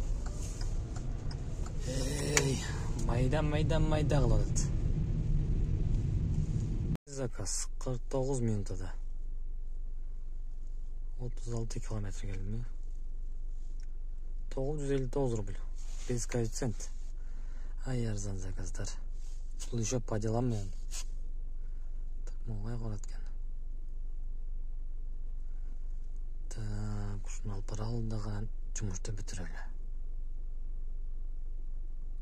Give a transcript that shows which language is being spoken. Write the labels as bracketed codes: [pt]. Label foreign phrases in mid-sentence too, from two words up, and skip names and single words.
[ky] Майда кылып атат. Заказ 49 минутада 36 километр келдим. [ru] 959 рубль. Без коэффициент. [ky] Ай, арзан заказдар. Бул [ru] еще по делам [ky] менен. Так, могай карат экен. Так, ушуну алып баралы дагы жумушту бүтүрөлү.